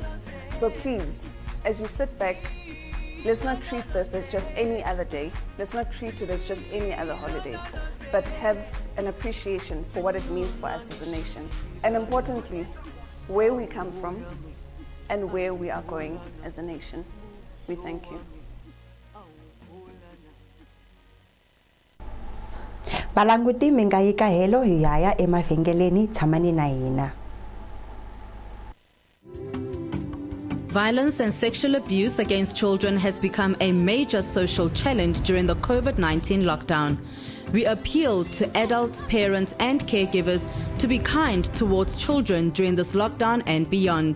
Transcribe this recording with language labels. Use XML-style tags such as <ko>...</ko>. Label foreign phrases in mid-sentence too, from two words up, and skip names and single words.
<en>So please, as you sit back, let's not treat this as just any other day. Let's not treat it as just any other holiday, but have an appreciation for what it means for us as a nation. And importantly, where we come from and where we are going as a nation. We thank you.</en> <ts>Valanguti mi nga yi kahelo hi yaya emavhengeleni, tshamani na hina.</ts> <en>Violence and sexual abuse against children has become a major social challenge during the COVID-19 lockdown. We appeal to adults, parents, and caregivers to be kind towards children during this lockdown and beyond.</en>